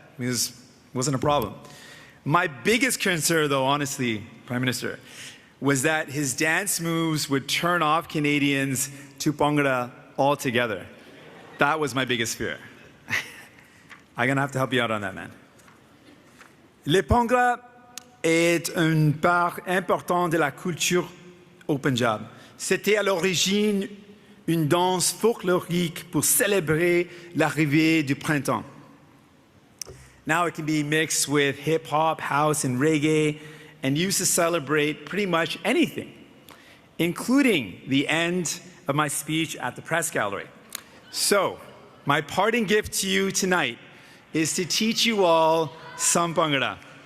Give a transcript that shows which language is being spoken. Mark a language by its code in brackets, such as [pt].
[en] It wasn't a problem. My biggest concern, though, honestly, Prime Minister, was that his dance moves would turn off Canadians to bhangra altogether. That was my biggest fear. I'm gonna have to help you out on that, man. [fr] Le bhangra est une part importante de la culture au Punjab. C'était à l'origine une danse folklorique pour célébrer l'arrivée du printemps. [en] Now it can be mixed with hip hop, house, and reggae, and used to celebrate pretty much anything, including the end of my speech at the press gallery. So, my parting gift to you tonight is to teach you all some bhangra.